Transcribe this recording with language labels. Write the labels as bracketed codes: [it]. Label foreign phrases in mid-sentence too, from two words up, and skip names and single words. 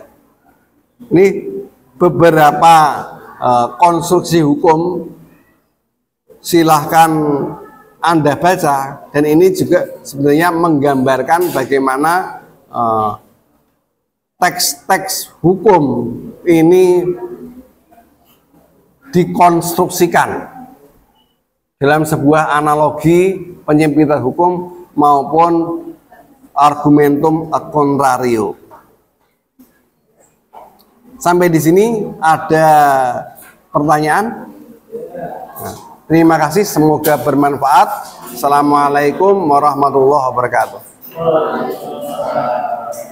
[id] Ini beberapa konstruksi hukum, silahkan Anda baca, dan ini juga sebenarnya menggambarkan bagaimana teks-teks hukum ini dikonstruksikan dalam sebuah analogi penyempitan hukum maupun [la] argumentum ad contrario. [id] Sampai di sini ada pertanyaan? Nah, terima kasih, semoga bermanfaat. [ar] السلام عليكم ورحمة الله وبركاته.